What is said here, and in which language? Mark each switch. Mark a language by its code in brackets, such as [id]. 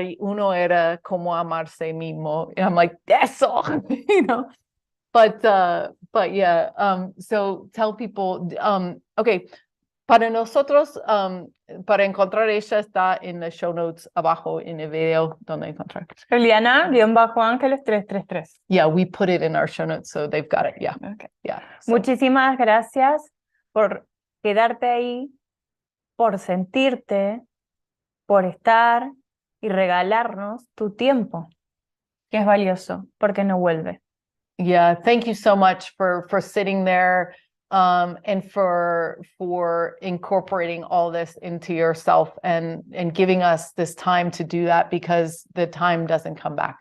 [es] Y uno era cómo amarse mismo. [en] And I'm like, [es] eso, [en] you know. But yeah, so tell people, okay, [es] para nosotros, para encontrar ella está en los show notes abajo en el video donde encontrar. Eliana-Ángeles 333. [en] Yeah, we put it in our show notes, so they've got it. Yeah, Okay. yeah. So. [es] Muchísimas gracias por quedarte ahí, por sentirte, por estar y regalarnos tu tiempo, que es valioso, porque no vuelve. [en] Yeah, thank you so much for sitting there and for incorporating all this into yourself and giving us this time to do that, because the time doesn't come back.